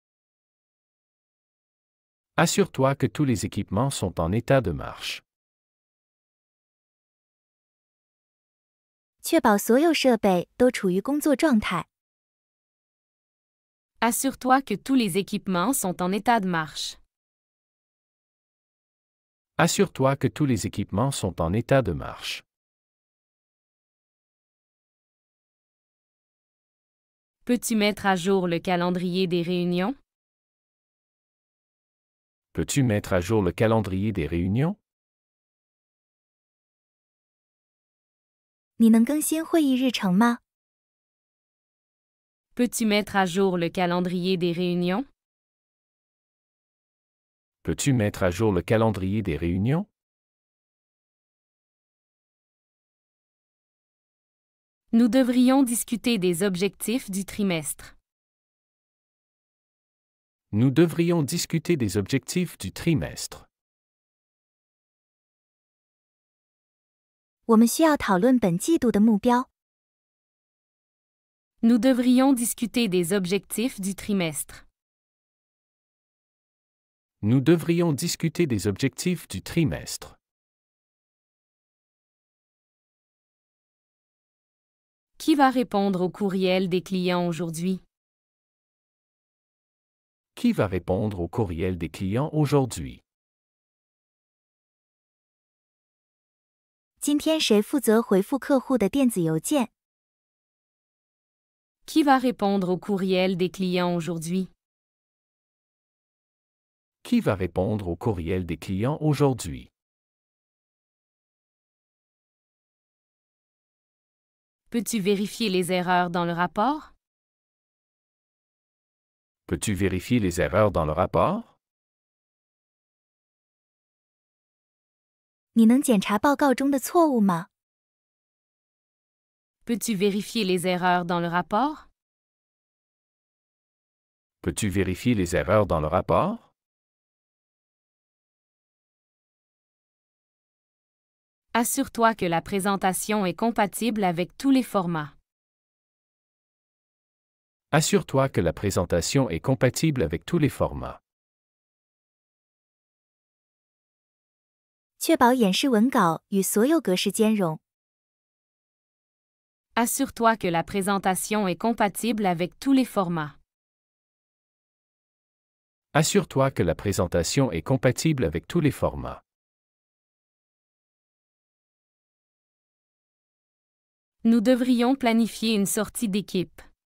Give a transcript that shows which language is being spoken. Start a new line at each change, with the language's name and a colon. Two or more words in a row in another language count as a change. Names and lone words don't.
French: Assure-toi que tous les équipements sont en état de marche.
Chinese: 确保所有设备都处于工作状态。
French: Assure-toi que tous les équipements sont en état de marche. Assure-toi que tous les équipements sont en état de marche. Peux-tu mettre à jour le calendrier des réunions? Peux-tu mettre à jour le calendrier des réunions?
Chinese: 你能更新会议日程吗？
French: Peux-tu mettre à jour le calendrier des réunions? Peux-tu mettre à jour le calendrier des réunions? Nous devrions discuter des objectifs du trimestre. Nous devrions discuter des objectifs du trimestre.
Chinese: 我们需要讨论本季度的目标。
French: Nous devrions discuter des objectifs du trimestre. Nous devrions discuter des objectifs du trimestre. Qui va répondre au courriel des clients aujourd'hui? Qui va répondre au courriel des clients aujourd'hui?
Chinese: 今天谁负责回复客户的电子邮件？
French: Qui va répondre au courriel des clients aujourd'hui? Qui va répondre au courriel des clients aujourd'hui? Peux-tu vérifier les erreurs dans le rapport? Peux-tu vérifier les erreurs dans le rapport?
Chinese: 你能检查报告中的错误吗？
French: Peux-tu vérifier les erreurs dans le rapport? Peux-tu vérifier les erreurs dans le rapport? Assure-toi que la présentation est compatible avec tous les formats. Assure-toi que la présentation est compatible avec tous les formats.
Chinese: 确保演示文稿与所有格式兼容。
French: Assure-toi que la présentation est compatible avec tous les formats. Assure-toi que la présentation est compatible avec tous les formats. Nous devrions planifier une sortie d'équipe.